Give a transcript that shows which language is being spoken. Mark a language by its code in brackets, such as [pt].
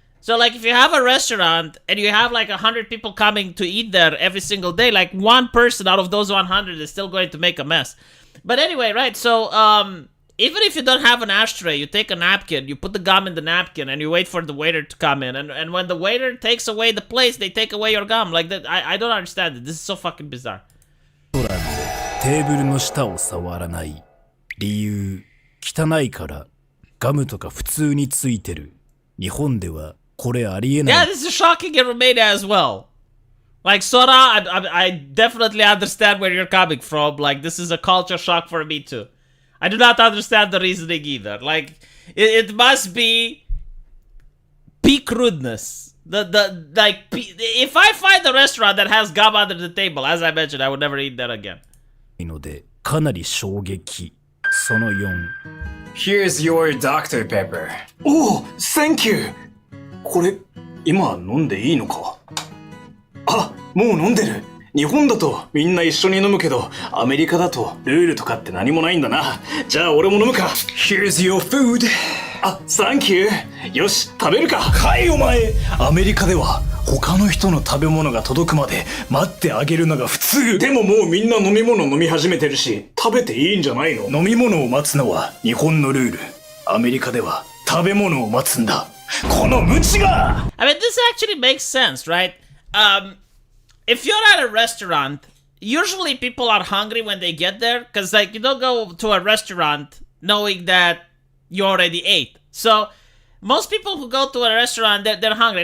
[en] So like if you have a restaurant and you have like 100 people coming to eat there every single day, like one person out of those 100 is still going to make a mess. But anyway, right? So even if you don't have an ashtray, you take a napkin, you put the gum in the napkin, and you wait for the waiter to come in. And when the waiter takes away the plates, they take away your gum. Like that, I don't understand it. This is so fucking bizarre. [ja] テーブルの下を触らない。理由、汚いから。ガムとか普通についてる。日本ではこれありえない。 [en] Yeah, this is shocking in Romania as well. Like, Sora, I definitely understand where you're coming from. Like, this is a culture shock for me too. I do not understand the reasoning either. Like, it must be peak rudeness. If I find a restaurant that has gum under the table, as I mentioned, I would never eat that again. [ja] のでかなり衝撃。その4。 [en] Here's your Dr. Pepper. おお、Thank you! [ja] これ、今飲んでいいのか？あ、もう飲んでる。日本だとみんな一緒に飲むけど、アメリカだとルールとかって何もないんだな。じゃあ俺も飲むか。 [en] Here's your food. [ja] あ、 [en] Thank you! [ja] よし、食べるか。はいお前。アメリカでは他の人の食べ物が届くまで待ってあげるのが普通。でももうみんな飲み物飲み始めてるし、食べていいんじゃないの？飲み物を待つのは日本のルール。アメリカでは食べ物を待つんだ。この無知が！ [en] I mean, this actually makes sense, right? If you're at a restaurant, usually people are hungry when they get there, because like you don't go to a restaurant knowing that you already ate. So most people who go to a restaurant, they're hungry.